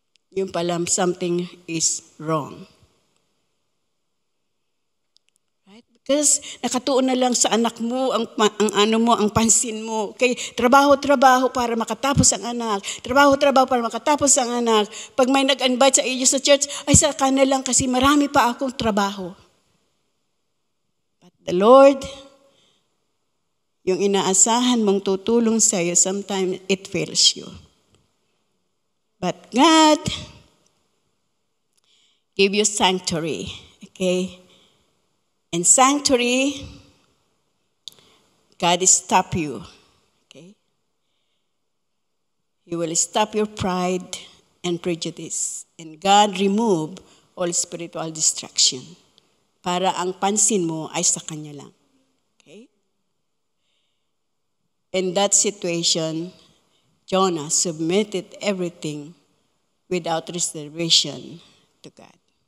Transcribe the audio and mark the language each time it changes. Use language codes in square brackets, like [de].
[tl] Yung pala, [en] something is wrong. Right? [tl] Because nakatuon na lang sa anak mo, ang pansin mo. Okay? Trabaho para makatapos ang anak. Trabaho para makatapos ang anak. Pag may nag-invite sa iyo sa church, ay saka na lang kasi marami pa akong trabaho. [en] But the Lord, [tl] yung inaasahan mong tutulong sa iyo, [en] sometimes it fails you. But God gave you sanctuary. Okay? And sanctuary, God will stop you. Okay? He will stop your pride and prejudice. And God remove all spiritual distraction. [tl] Para ang pansin mo ay sa Kanya lang. [en] In that situation, Jonah submitted everything without reservation to God.